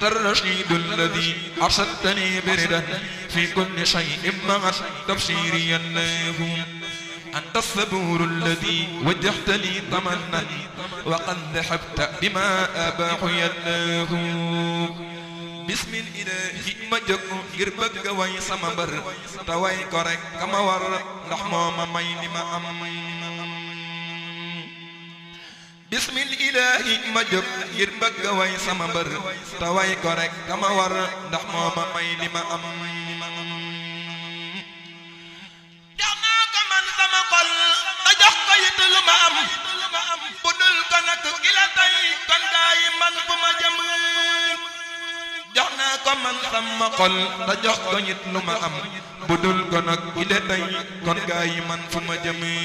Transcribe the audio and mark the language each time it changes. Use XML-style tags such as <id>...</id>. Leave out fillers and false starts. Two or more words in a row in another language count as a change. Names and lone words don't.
<ar>الرشيد الذي أرشدتني بردا في كل شيء مع التبشير يا الله أنت الصبور الذي وجهت لي طمنا وقد ذهبت بما أباح يا الله بسم الإله</ar> <wo>ma jóg ngir bëgg way sama mbër te way ko rek kama war ndax moo ma may li ma am</wo> <ar>بسم الإله</ar> <wo>ma jóg ngir bëgg way sama mbër te way ko rek kama war ndax moo ma may li ma am jox naa ko man sama xol te jox ko it lu ma am bu dul ko nag ki la tey kon gaa yi man fu ma jëm jox naa ko man sama xol te jox ko it lu ma am bu dul ko nag ki la tey kon gaa yi man fu ma jëm</wo>